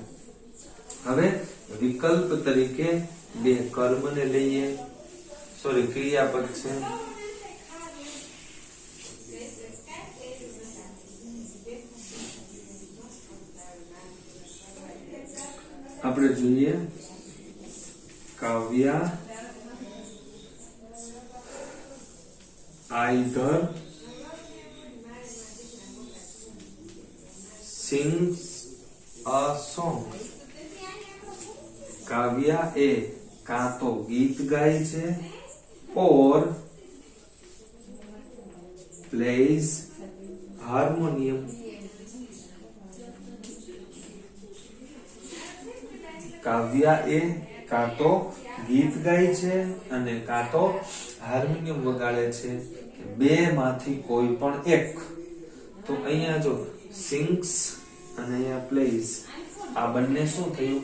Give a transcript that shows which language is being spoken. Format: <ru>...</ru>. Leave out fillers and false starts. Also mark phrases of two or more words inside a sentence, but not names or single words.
<gu>હવે વિકલ્પ તરીકે બે કર્મને લઈએ. ક્રિયાપદ છે. આપણે જોઈએ કાવ્યા</gu> <en>either sings a song.</en> <gu>કાવ્યા એ કાં તો ગીત ગાય છે</gu> <en>or plays harmonium.</en> <gu>કાવ્યા એ કાં તો ગીત ગાય છે અને કાં તો હાર્મોનિયમ વગાડે છે. બે માંથી કોઈ પણ એક. તો અહીંયા જો સિંગ્સ અને અહીંયા પ્લેઝ આ બંને શું થયું?</gu>